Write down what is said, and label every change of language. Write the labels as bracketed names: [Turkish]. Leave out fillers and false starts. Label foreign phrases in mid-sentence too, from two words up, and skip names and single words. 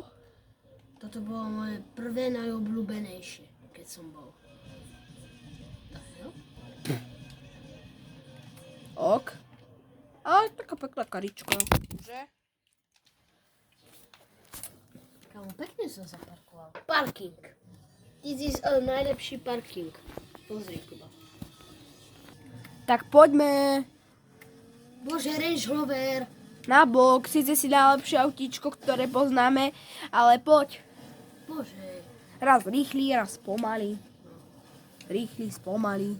[Slovak] Toto bolo moje prvé najobľúbenejšie, keď som bol. Tak jo? Ok. Ale taká pekná karička, že? Kámo, pekne som zaparkoval. [English] Parking. This is najlepší parking. [Slovak] Pozri, Kuba. Tak poďme Bože, Range Rover. na bok. Síce si najlepšie autíčko, ktoré poznáme, ale poď. Bože. Raz rýchly, raz pomalý. Rýchly, spomalý.